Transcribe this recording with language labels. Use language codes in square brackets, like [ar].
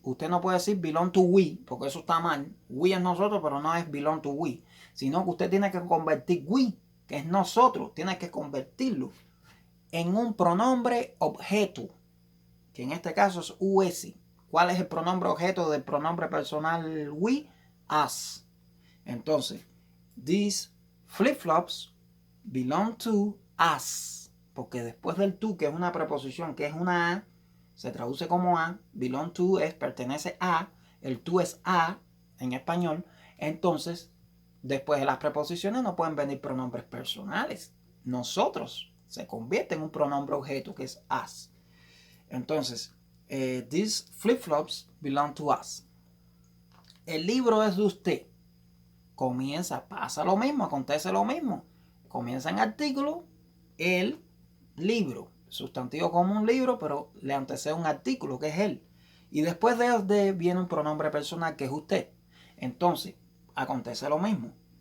[es] Usted no puede decir [en] belong to we, [es] porque eso está mal. We es nosotros, pero no es belong to we. Sino que usted tiene que convertir we, que es nosotros, tiene que convertirlo en un pronombre objeto, que en este caso es us. ¿Cuál es el pronombre objeto del pronombre personal we? [en] Us. Entonces, these flip-flops belong to us. [es] Porque después del to, que es una preposición, que es una a, se traduce como a. Belong to es pertenece a. El to es a en español. Entonces, después de las preposiciones no pueden venir pronombres personales. Nosotros se convierte en un pronombre objeto que es us. [en] Entonces, these flip-flops belong to us. [es] El libro es de usted. Pasa lo mismo, acontece lo mismo. Comienza en artículo, el libro. Sustantivo como un libro, pero le antecede un artículo que es él. Y después de viene un pronombre personal que es usted. Entonces, acontece lo mismo.